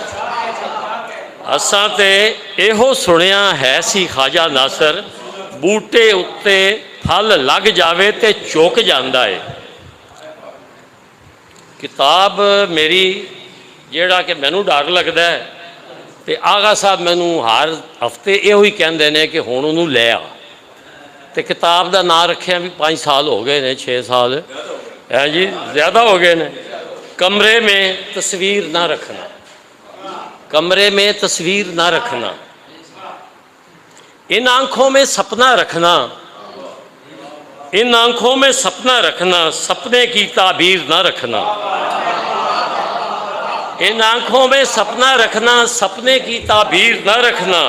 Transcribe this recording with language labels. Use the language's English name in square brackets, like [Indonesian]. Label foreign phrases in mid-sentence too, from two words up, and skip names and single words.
[Punjabi] ਅਸਾਂ ਤੇ ਇਹੋ ਸੁਣਿਆ ਹੈ ਸੀ ਖ਼ਵਾਜਾ ਨਾਸਰ, ਬੂਟੇ ਉੱਤੇ ਫਲ ਲੱਗ ਜਾਵੇ ਤੇ ਚੁੱਕ ਜਾਤਾ ਹੈ। ਕਿਤਾਬ ਮੇਰੀ ਜੇੜ੍ਹਾ ਕਿ ਮੈਨੂੰ ਡਰ ਲਗਤਾ ਹੈ ਤੇ ਆਗਾ ਸਾਹਿਬ ਮੈਨੂੰ ਹਰ ਹਫਤੇ ਇਹੋ ਹੀ ਕਹਿੰਦੇ ਨੇ ਕਿ ਹੁਣ ਉਹਨੂੰ ਲੈ ਆ। ਤੇ ਕਿਤਾਬ ਦਾ ਨਾਂ ਰੱਖਿਆ ਵੀ 5 ਸਾਲ ਹੋ ਗਏ ਨੇ, 6 ਸਾਲ ਹੈ जी, ਜ਼ਿਆਦਾ ਹੋ ਗਏ ਨੇ। [Urdu] کمرے میں تصویر نہ رکھنا، کمرے میں تصویر نہ رکھنا، ان آنکھوں میں سپنا رکھنا، ان آنکھوں میں سپنا رکھنا، سپنے کی تعبیر نہ رکھنا، ان آنکھوں میں سپنا رکھنا، سپنے کی تعبیر نہ رکھنا.